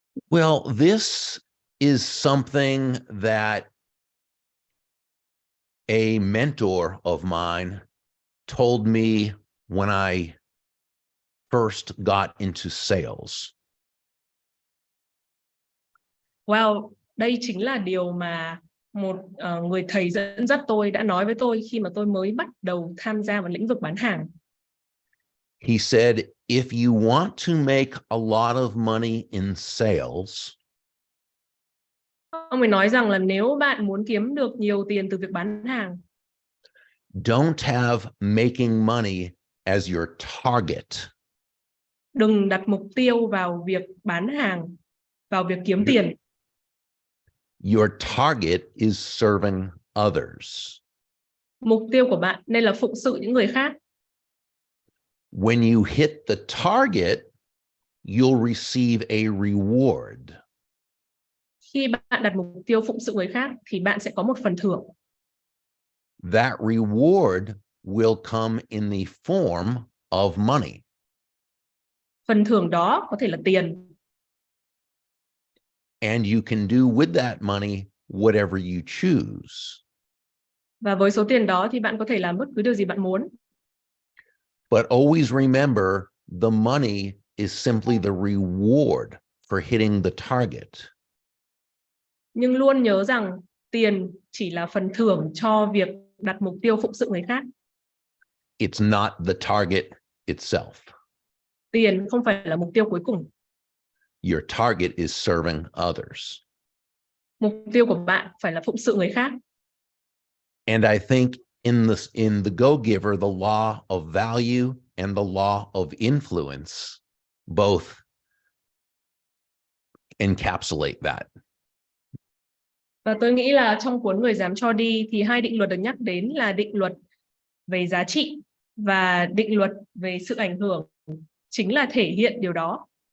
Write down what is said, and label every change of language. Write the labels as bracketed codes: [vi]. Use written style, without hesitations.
[en] Well, this is something that a mentor of mine told me when I first got into sales. [vi] Well, đây chính là điều mà một người thầy dẫn dắt tôi đã nói với tôi khi mà tôi mới bắt đầu tham gia vào lĩnh vực bán hàng. [en] He said, if you want to make a lot of money in sales, [vi] ông ấy nói rằng là nếu bạn muốn kiếm được nhiều tiền từ việc bán hàng, [en] don't have making money as your target. [vi] Đừng đặt mục tiêu vào việc bán hàng, vào việc kiếm tiền. [en] Your target is serving others. [vi] Mục tiêu của bạn nên là phụng sự những người khác. [en] When you hit the target, you'll receive a reward. [vi] Khi bạn đặt mục tiêu phụng sự người khác thì bạn sẽ có một phần thưởng. [en] That reward will come in the form of money. [vi] Phần thưởng đó có thể là tiền. [en] And you can do with that money whatever you choose. [vi] Và với số tiền đó thì bạn có thể làm bất cứ điều gì bạn muốn. [en] But always remember, the money is simply the reward for hitting the target. [vi] Nhưng luôn nhớ rằng tiền chỉ là phần thưởng cho việc đặt mục tiêu phụng sự người khác. [en] It's not the target itself. [vi] Tiền không phải là mục tiêu cuối cùng. [en] Your target is serving others. [vi] Mục tiêu của bạn phải là phụng sự người khác. [en] And I think in the Go-Giver, the law of value and the law of influence both encapsulate that. [vi] Và tôi nghĩ là trong cuốn Người dám cho đi thì hai định luật được nhắc đến là định luật về giá trị và định luật về sự ảnh hưởng chính là thể hiện điều đó.